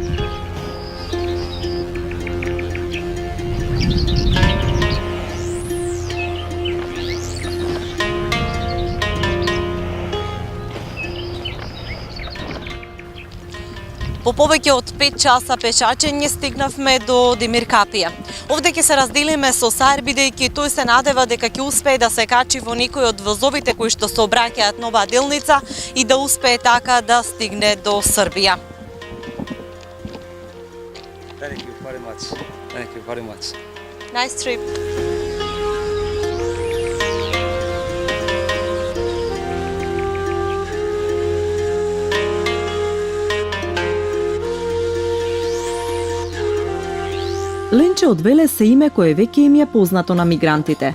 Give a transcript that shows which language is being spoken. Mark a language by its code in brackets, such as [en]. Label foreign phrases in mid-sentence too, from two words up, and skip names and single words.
[mk] По повеќе од 5 часа пешачење стигнавме до Демиркапија. Овде ќе се разделиме со Саир, бидејќи тој се надева дека ќе успее да се качи во некој од возовите кои што се обраќаат нова делница и да успее така да стигне до Србија. [en] much. Thank you very much. Nice trip. [mk] Ленче од Велес е име кое веќе им е познато на мигрантите.